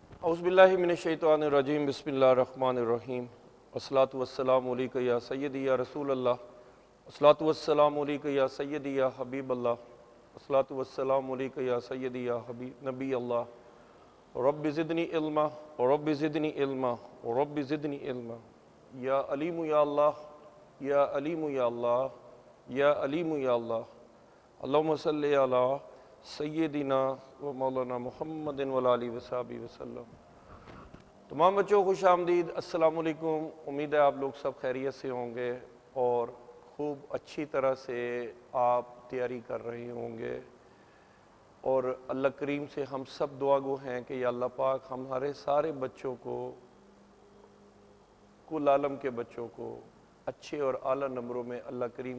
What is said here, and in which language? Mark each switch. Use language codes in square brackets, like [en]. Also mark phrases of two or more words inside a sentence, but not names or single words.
[ar] أعوذ بالله من الشيطان الرجيم بسم الله الرحمن الرحيم الصلاة والسلام عليك يا سيدي يا رسول الله الصلاة والسلام عليك يا سيدي يا حبيب الله الصلاة والسلام عليك يا سيدي يا حبيب نبي الله رب زدني علما رب زدني علما رب زدني علما يا عليم يا الله يا عليم يا الله يا عليم يا الله اللهم صل على سيدنا ومولانا محمد وآله وصحبه وسلم. [ur] تمام بچوں خوش آمدید, [ar] السلام عليكم. [ur] امید ہے آپ لوگ سب خیریت سے ہوں گے اور خوب اچھی طرح سے آپ تیاری کر رہے ہوں گے. اور اللہ کریم سے ہم سب دعا گو ہیں کہ یا اللہ پاک ہمارے سارے بچوں کو، کل عالم کے بچوں کو اچھے اور اعلیٰ نمبروں میں اللہ کریم